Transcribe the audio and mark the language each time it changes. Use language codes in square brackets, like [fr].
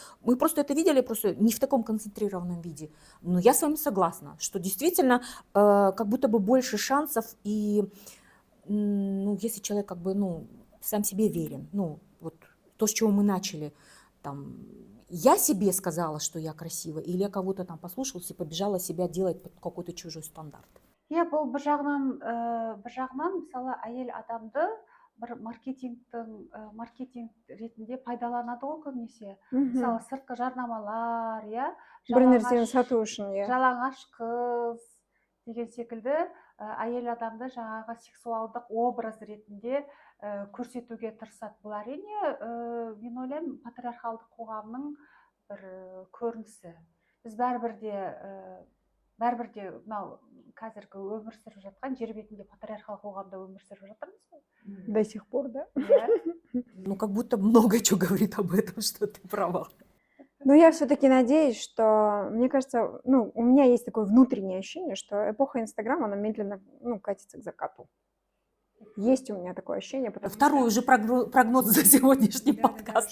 [ru] Мы просто это видели, просто не в таком концентрированном виде. Но я с вами согласна, что действительно как будто бы больше шансов, и ну, если человек как бы, ну, сам себе верен, ну, вот то, с чего мы начали, там, я себе сказала, что я красива, или я кого-то там послушалась и побежала себя делать под какой-то чужой стандарт. [kk] Иә, бұл бір жағынан мысалы әйел адамды бір маркетинг ретінде пайдаланады ғой көбінесе. Мысалы сыртқы жарнамалар, иә, бір нәрсені сату үшін, иә. жалаңаш қыз деген секілді әйел адамды жаңағы сексуалдық образ ретінде көрсетуге тырысады. Бұл әрине мен ойлаймын патриархалдық қоғамның бір көрінісі. Біз бәрібір де мынау қазіргі өмір сүріп жатқан жер бетінде патриархал қоғамда өмір сүріп жатырмыз ғой. [ru] До сих пор, да? Ну, как будто много чего говорит об этом, что ты права. Но я все-таки надеюсь, что, мне кажется, ну, у меня есть такое внутреннее ощущение, что эпоха Инстаграма, она медленно, ну, катится к закату. Есть у меня такое ощущение. Второй уже прогноз за сегодняшний подкаст.